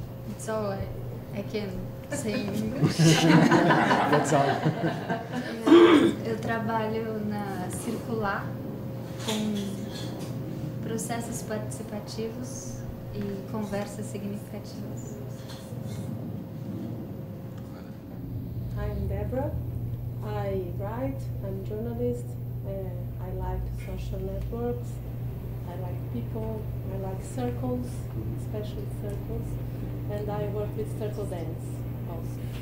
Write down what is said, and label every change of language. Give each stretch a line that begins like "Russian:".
English: It's all I can say in English. That's all.
Portuguese: Eu trabalho na Circular com processos participativos e conversas significativas.
English: I'm Deborah. I write, I'm a journalist, I like social networks, I like people, I like circles, especially circles, and I work with circle dance also.